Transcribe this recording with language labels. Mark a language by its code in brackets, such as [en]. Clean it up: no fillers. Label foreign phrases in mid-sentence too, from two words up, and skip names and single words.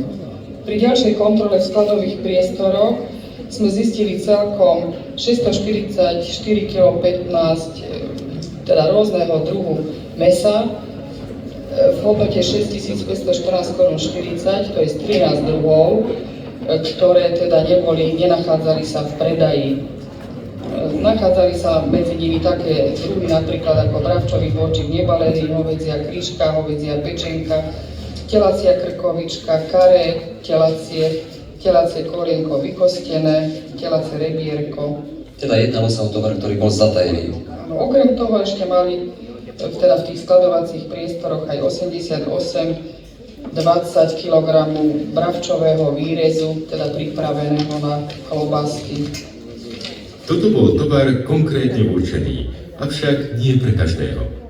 [sk] Pri ďalšej kontrole v skladových priestoroch sme zistili celkom 644,15 kg teda rôzneho druhu mäsa v hodnote 6,514,40 to je 13 druhov, ktoré teda nenachádzali sa v predaji. Nachádzali sa medzi nimi také druhy napríklad ako bravčový bočík nebalený, hovädzia kryška, hovädzia pečenka, telacia krkovička, karé, telacie kolienko vykostené, telacie rebierko. Teda jednalo sa o tovar, ktorý bol zatajený. Okrem toho ešte mali teda v tých skladovacích priestoroch aj 88,20 kg bravčového výrezu, teda pripraveného na klobásky. Toto bol tovar konkrétne určený, avšak nie pre každého.